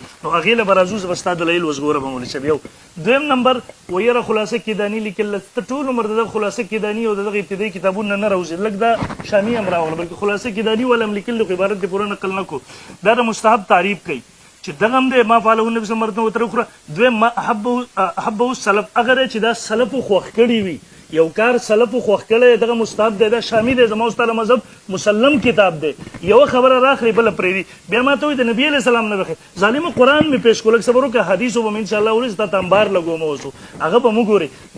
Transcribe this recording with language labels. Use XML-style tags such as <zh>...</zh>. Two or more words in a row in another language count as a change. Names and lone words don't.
<ps>نو هغې له به راځو زه به ستا دلایل اوس ګوره به مولوي صاحب. یو دویم نمبر ویره خلاصه کیداني لیکل ته ټول عمر د دغه خلاصه کیداني او د دغه ابتدایي کتابونه نه راوځي، لږ دا شامي هم راغله بلکې خلاصه کیداني والا هم لیکل خو عبارت دې پوره نقل نه کو. دا د مستحب تعریف کوي چې دغه هم دی</ps> <ar>ما فعله النبي صلی الله علیه وسلم</ar> <ps>ورته وکړه.</ps> <ar>دویم ما احبه السلف،</ar> <ps>اگر چې دا سلفو خوښ کړي وي یو کار سلفو خوښ کړی دغه مستحب دی، دا شامي دی، زما استاد مذهب مسلم کتاب دی. یو خبره راخلي بله پرېږدي بیا ما ته وایي د نبي</ps> <ar>علیه السلام</ar> <ps>نه بخیر ظالمه قرآن مې پیش کړو، لږ صبر وکړه حدیثو به مې انشاءالله وروسته تا ته انبار لګوم اوسو هغه به مو ګورې.</ps>